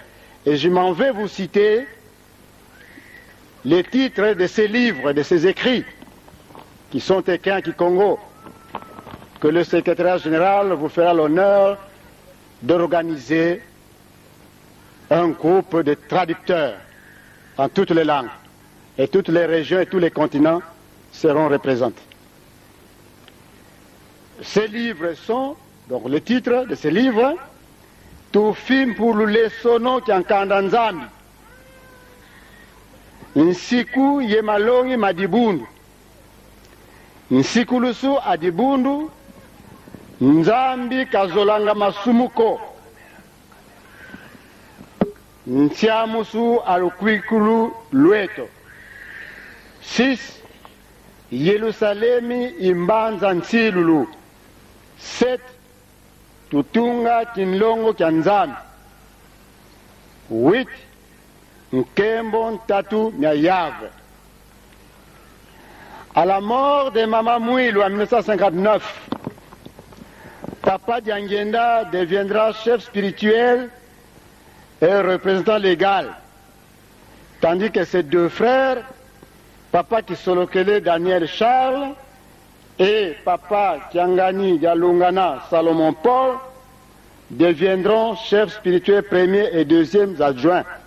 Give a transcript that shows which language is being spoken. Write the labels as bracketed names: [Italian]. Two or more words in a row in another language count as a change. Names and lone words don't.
[French] Et je m'en vais vous citer les titres de ces livres, de ces écrits, qui sont écrits en Kikongo, que le secrétaire général vous fera l'honneur d'organiser un groupe de traducteurs en toutes les langues, et toutes les régions et tous les continents seront représentés. Ces livres sont, donc le titre de ces livres, Tufim pour le sono qui en Kandanzami, Nsiku ye malongi madibundu. [Kongo] Nsikulusu adibundu. Nzambi kazolanga masumuko. Ntiamusu alukwikulu lweto. 6. Yerusalemi imbanza nsilulu. 7. Tutunga kinlongo kya nzambi. 8. Nkembo ntatu nya Yahvé. [French] À la mort de Maman Mouilou en 1959, Papa Diangenda deviendra chef spirituel et représentant légal, tandis que ses deux frères, Papa Kisolokele Daniel Charles et Papa Kiangani Dialungana Salomon Paul, deviendront chefs spirituels premiers et deuxièmes adjoints.